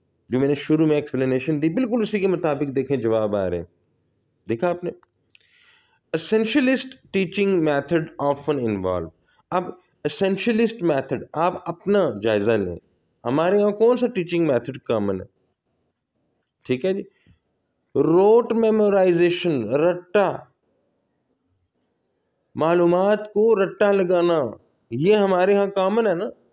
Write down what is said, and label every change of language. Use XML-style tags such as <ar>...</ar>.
<ur>جو میں نے شروع میں ایکسپلینیشن دی بالکل اسی کے مطابق دیکھیں جواب آ رہے ہیں. دیکھا آپ نے؟</ur> <en>essentialist teaching method often involve.</en> <ur>اب essentialist میتھڈ آپ اپنا جائزہ لیں. ہمارے یہاں کون سا ٹیچنگ میتھڈ کامن ہے؟ ٹھیک ہے جی، روٹ میمورائزیشن، رٹا، معلومات کو رٹا لگانا، یہ ہمارے ہاں کامن ہے نا.</ur>